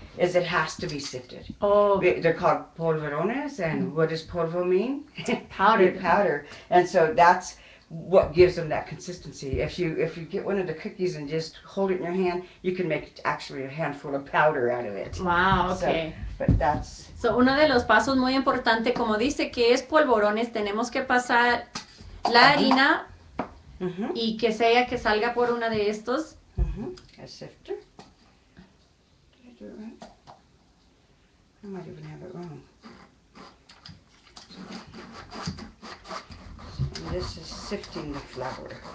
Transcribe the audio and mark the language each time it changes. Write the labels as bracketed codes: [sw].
[en] is it has to be sifted. Oh, They're called polvorones, and what does polvo mean? powdered. Powder. And so that's what gives them that consistency. If you get one of the cookies and just hold it in your hand, you can make actually a handful of powder out of it. Wow, So, okay. but that's [es] So, uno de los pasos muy importante, como dice que es polvorones, tenemos que pasar la harina mhm y que sea que salga por una de estos. [en] a sifter. Did I do it right? I might even have it wrong. And this is sifting the flour.